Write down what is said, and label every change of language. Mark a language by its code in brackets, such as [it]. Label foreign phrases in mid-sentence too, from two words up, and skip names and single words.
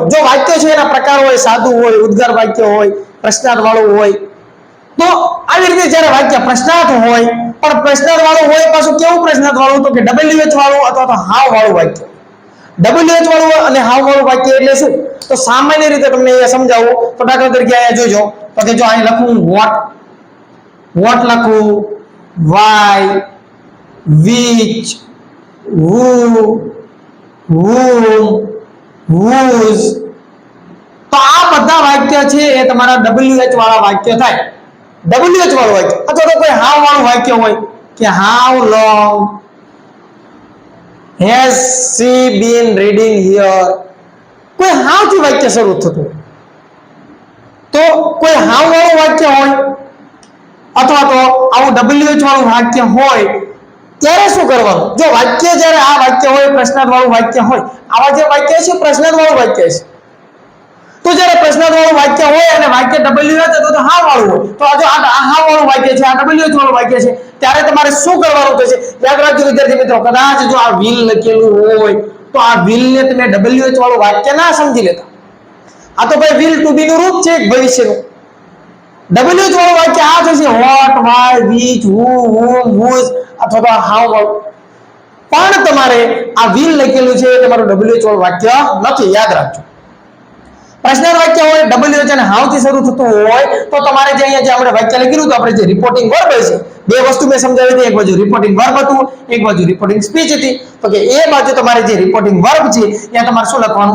[gu] જો વાક્ય છે એના પ્રકાર હોય, સાદું હોય, ઉદ્ગાર વાક્ય હોય, પ્રશ્નાર્થ વાળું હોય તો આવી રીતે જ્યારે વાક્ય પ્રશ્નાર્થ હોય પણ પ્રશ્નાર્થ વાળું હોય પાછું કેવું પ્રશ્નાર્થ વાળું? તો કે WH વાળું અથવા તો હાવ વાળું વાક્ય. WH વાળું અને હાવ વાળું વાક્ય એટલે શું? તો સામાન્ય રીતે તમને અહીંયા સમજાવું તો દાખલા તરીકે અહીંયા જોજો તો કે જો અહીં લખું વોટ લખું, વાય, [en] which, who, whom, whose [gu] તો આ બધા વાક્ય છે એ તમારા WH વાળા વાક્ય થાય. WH વાળું વાક્ય અથવા તો કોઈ હાવ વાળું વાક્ય હોય કે [en] how long has she been reading here? [gu] કોઈ હાવ થી વાક્ય શરૂ થતું તો કોઈ હાવ વાળું વાક્ય હોય અથવા તો આવું WH વાળું વાક્ય હોય ત્યારે શું કરવાનું? જો વાક્ય જ્યારે આ વાક્ય હોય પ્રશ્નાર્થ વાળું વાક્ય હોય, આવા જે વાક્ય છે પ્રશ્નાર્થ વાળું વાક્ય છે. તો જ્યારે પ્રશ્નાર્થ વાળું વાક્ય હોય અને વાક્ય WH અથવા તો હાવ વાળું હોય તો આ જો આ હાવ વાળું વાક્ય છે, આ WH વાળું વાક્ય છે ત્યારે તમારે શું કરવાનું થશે? યાદ રાખજો વિદ્યાર્થી મિત્રો, કદાચ જો આ will લખેલું હોય તો આ will ને તમે WH વાળું વાક્ય ના સમજી લેતા. આ તો ભાઈ [en] will to be [gu] નું રૂપ છે ભવિષ્યનું. WH વાળું વાક્ય આ થશે [en] what, why, which, who, whom, whose [gu] અથવા તો હાવ વાળું. પણ તમારે આ will લખેલું છે એ તમારું WH વાળું વાક્ય નથી, યાદ રાખજો. પ્રશ્નાર્થ વાક્ય હોય WH અને હાવ થી શરૂ થતું હોય તો તમારે જે અહીંયા જે આપણે વાક્ય લખેલું તો આપણે જે [en] reporting verb [gu] છે બે વસ્તુ મેં સમજાવી હતી. એક બાજુ [en] reporting verb [gu] હતું, એક બાજુ [en] reporting speech [gu] હતી. તો કે એ બાજુ તમારે જે [en] reporting verb [gu] છે ત્યાં તમારે શું લખવાનું?